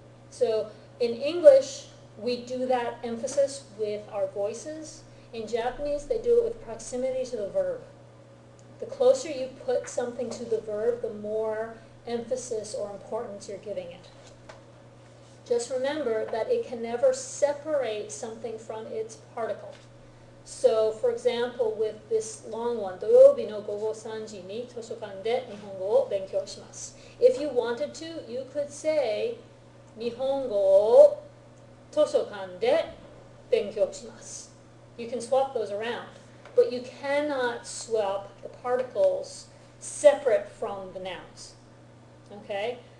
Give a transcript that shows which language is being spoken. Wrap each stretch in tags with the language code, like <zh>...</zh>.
<en>So in English, we do that emphasis with our voices. In Japanese, they do it with proximity to the verb. The closer you put something to the verb, the more emphasis or importance you're giving it. Just remember that it can never separate something from its particle. So, for example, with this long one,</en> <ja>土曜日の午後3時に図書館で日本語を勉強します.</ja> <en>If you wanted to, you could say</en> <ja>日本語を図書館で勉強します.</ja> <en>You can swap those around, but you cannot swap the particles separate from the nouns. Okay?</en>